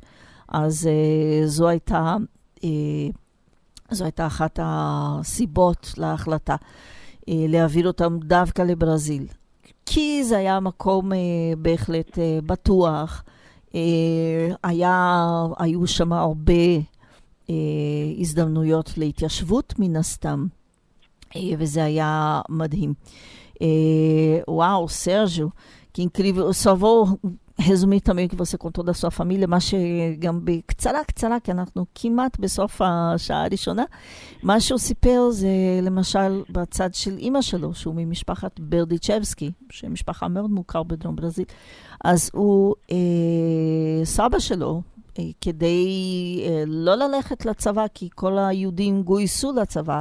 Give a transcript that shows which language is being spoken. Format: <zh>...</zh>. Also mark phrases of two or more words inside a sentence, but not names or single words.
<he>אז זו הייתה אחת הסיבות להחלטה, להעביר אותם דווקא לברזיל. כי זה היה מקום בהחלט בטוח, היו שם הרבה הזדמנויות להתיישבות מן הסתם, וזה היה מדהים.</he> <pt>Uau, Sérgio, que incrível. Eu só vou resumir também o que você contou da sua família,</pt> <he>מה שגם בקצרה, כי אנחנו כמעט בסוף השעה הראשונה. מה שהוא סיפר זה למשל בצד של אמא שלו, שהוא ממשפחת ברדיצ'בסקי, שמשפחה מאוד מוכר בדרום ברזיל. אז הוא, סבא שלו, כדי לא ללכת לצבא, כי כל היהודים גויסו לצבא,</he>